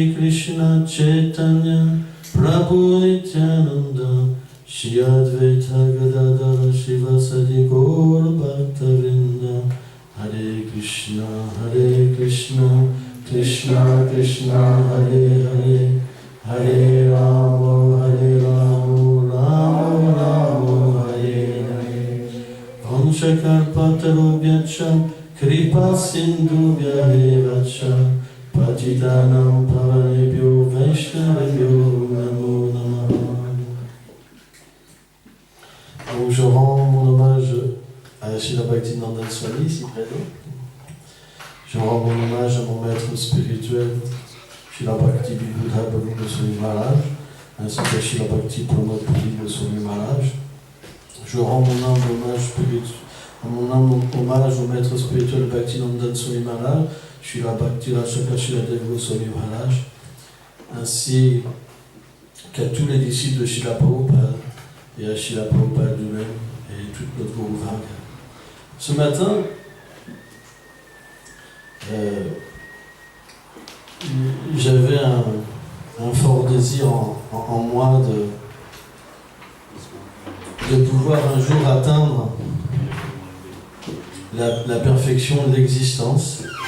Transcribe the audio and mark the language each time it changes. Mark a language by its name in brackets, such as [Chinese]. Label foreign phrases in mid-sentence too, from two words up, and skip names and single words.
[Sanskrit] Krishna Chaitanya Prabhu Nityananda Shri Advaita Gadadara Shivasadi Gaura Bhakta Vrinda Hare Krishna Krishna Krishna Hare Hare Hare Rama, Rama Rama, Hare Hare. वाञ्छाकल्पतरुभ्यश्च कृपासिन्धुभ्य एव च पतितानां पावनेभ्यो वैष्णवेभ्यो नमो नमः. [French] Donc je rends mon hommage à Srila Bhakti Nandan Swami, ici présent. Je rends mon hommage à mon maître spirituel, Srila Bhakti Bibudha Balu de Swami Maharaj, ainsi qu'à Srila Bhakti Pramod Puri de Swami Maharaj. Je rends mon humble hommage au maître spirituel Bhakti Nandan Swami Maharaj, Srila Bhakti Rachaka Srila Dev Swami Maharaj, ainsi qu'à tous les disciples de Srila Prabhupada et à Srila Prabhupada lui-même et toute notre Guru Varga. Ce matin, j'avais un fort désir en moi de pouvoir un jour atteindre la perfection de l'existence